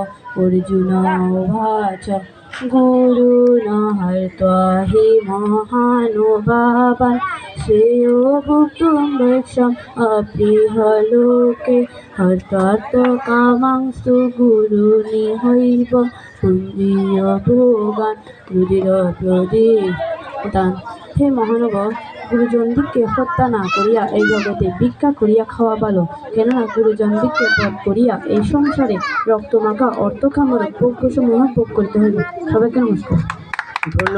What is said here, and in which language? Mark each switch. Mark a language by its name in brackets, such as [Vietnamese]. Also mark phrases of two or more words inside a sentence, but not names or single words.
[Sanskrit] अर्जुन उवाच गुरुन् हत्वा हि महानुभावान् श्रेयो भोक्तुं वैक्षम् अपृहलोके हत्वार्थकामांस्तु गुरुनिहैव पुण्य भोगान रुधिरप्रदितान्। [Bangla] হে মহানব, গুরুজনদিগকে হত্যা না করিয়া এই জগতে ভিক্ষা করিয়া খাওয়া ভালো, কেননা গুরুজনদিগকে বধ করিয়া এই সংসারে রক্তমাখা অর্থকামরূপ ভোগ্যসমূহ ভোগ করিতে হইবে। সবাইকে নমস্কার।